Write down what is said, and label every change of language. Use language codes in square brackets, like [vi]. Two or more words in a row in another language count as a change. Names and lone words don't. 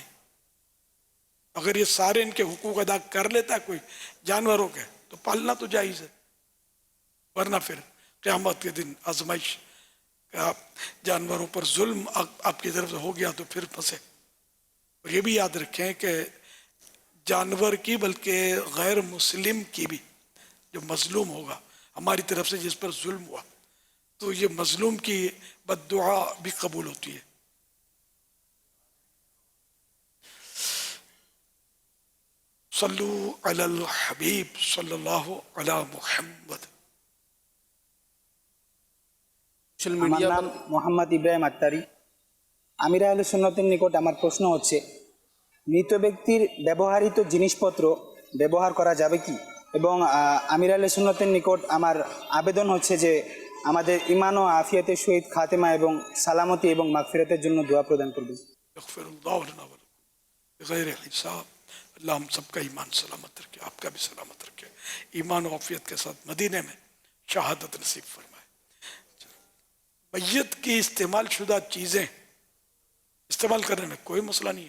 [ur] اگر یہ سارے ان کے حقوق ادا کر لیتا ہے کوئی جانوروں کے، تو پالنا تو جائز ہے، ورنہ پھر قیامت کے دن آزمائش کا جانوروں پر ظلم آپ کی طرف سے ہو گیا تو پھر پھنسے. اور یہ بھی یاد رکھیں کہ جانور کی بلکہ غیر مسلم کی بھی جو مظلوم ہوگا ہماری طرف سے، جس پر ظلم ہوا, تو یہ مظلوم کی بد دعا بھی قبول ہوتی ہے. [ar] صلو علی الحبیب صلی اللہ علی محمد. [bn] আমার নাম মোহাম্মদ ইব্রাহিম আত্তারি। আমির আহলে সুন্নতের নিকট আমার প্রশ্ন হচ্ছে, মৃত ব্যক্তির ব্যবহৃত জিনিসপত্র ব্যবহার করা যাবে কি? এবং আমির আহলে সুন্নতের নিকট আমার আবেদন হচ্ছে যে আমাদের ঈমান ও আফিয়াতের সহিত খাতেমা এবং সালামতি এবং মাগফিরাতের জন্য দোয়া প্রদান করবেন। [ur] غیر حساب اللہ ہم سب کا ایمان سلامت رکھے، آپ کا بھی سلامت رکھے، ایمان و عافیت کے ساتھ مدینے میں شہادت نصیب فرمائے. میت کی استعمال شدہ چیزیں استعمال کرنے میں کوئی مسئلہ نہیں ہے.